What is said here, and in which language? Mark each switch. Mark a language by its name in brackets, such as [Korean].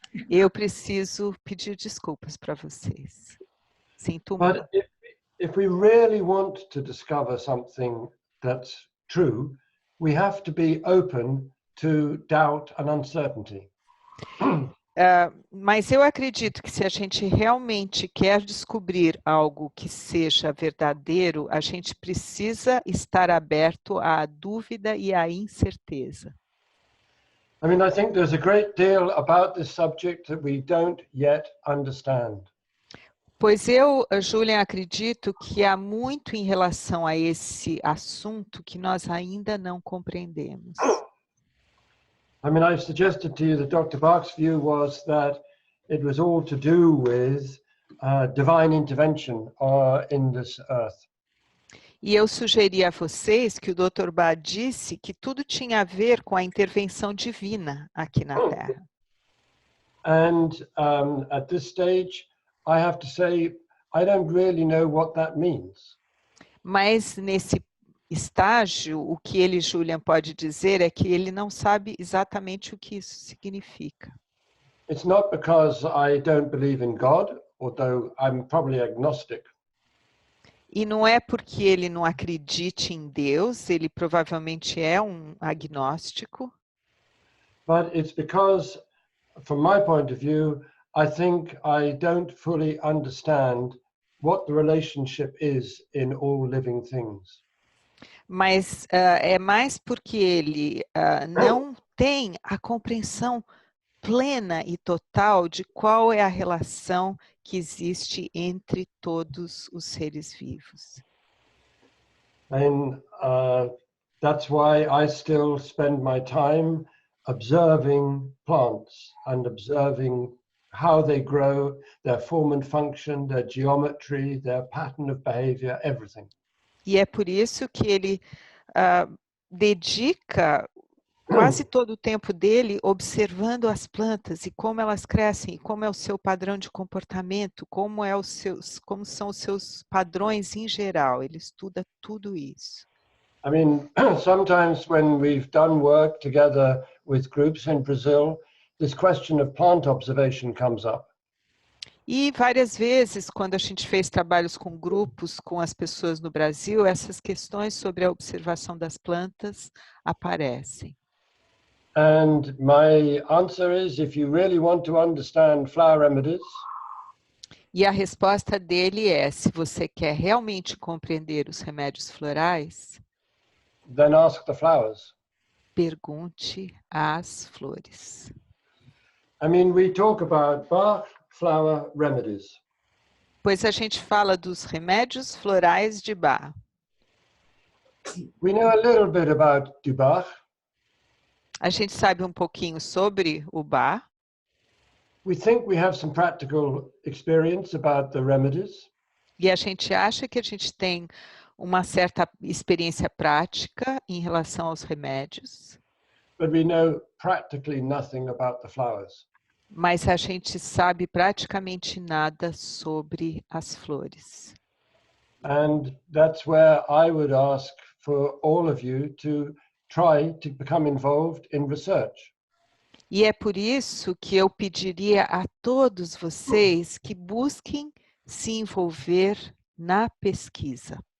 [Portuguese] eu preciso pedir desculpas para vocês. Sinto [English] But [Portuguese] muito. [English] if we really want to discover something that's true, we have to be open to doubt and uncertainty. [Portuguese] Mas eu acredito que se a gente realmente quer descobrir algo que seja verdadeiro, a gente precisa estar aberto à dúvida e à incerteza. [English] I mean, I think there's a great deal about this subject that we don't yet understand. [Portuguese] Pois eu, Julian, acredito que há muito em relação a esse assunto que nós ainda não compreendemos. [English] I mean, I've suggested to you that Dr. Bach's view was that it was all to do with divine intervention in this earth. [Portuguese] E eu sugeri a vocês que o Dr. Bach disse que tudo tinha a ver com a intervenção divina aqui na Terra. [English] And at this stage, I have to say, I don't really know what that means. [Portuguese] Mas nesse estágio, o que ele, Julian, pode dizer é que ele não sabe exatamente o que isso significa. [English] It's not because I don't believe in God, although I'm probably agnostic. [Portuguese] E não é porque ele não acredite em Deus, ele provavelmente é um agnóstico. [English] But it's because, from my point of view, I think I don't fully understand what the relationship is in all living things. [Portuguese] Mas é mais porque ele não tem a compreensão plena e total de qual é a relação que existe entre todos os seres vivos. [English] And that's why I still spend my time observing plants and observing how they grow, their form and function, their geometry, their pattern of behavior, everything. [Portuguese] E é por isso que ele dedica quase todo o tempo dele observando as plantas e como elas crescem, e como é o seu padrão de comportamento, como são os seus padrões em geral. Ele estuda tudo isso. [English] I mean, sometimes when we've done work together with groups in Brazil, this question of plant observation comes up. [Portuguese] E várias vezes, quando a gente fez trabalhos com grupos, com as pessoas no Brasil, essas questões sobre a observação das plantas aparecem. [English] And my answer is, if you really want to understand flower remedies, [Portuguese] e a resposta dele é, se você quer realmente compreender os remédios florais, [English] then ask the flowers. [Portuguese] Pergunte às flores. [English] I mean, we talk about Bach flower remedies. [Portuguese] Pois a gente fala dos remédios florais de Bach. [English] We know a little bit about Bach. [Portuguese] A gente sabe um pouquinho sobre o Bach. [English] We think we have some practical experience about the remedies. [Portuguese] E a gente acha que a gente tem uma certa experiência prática em relação aos remédios. [English] But we know practically nothing about the flowers. [Portuguese] Mas a gente sabe praticamente nada sobre as flores. [English] And that's where I would ask for all of you to try to become involved in research. [Portuguese] E é por isso que eu pediria a todos vocês que busquem se envolver na pesquisa.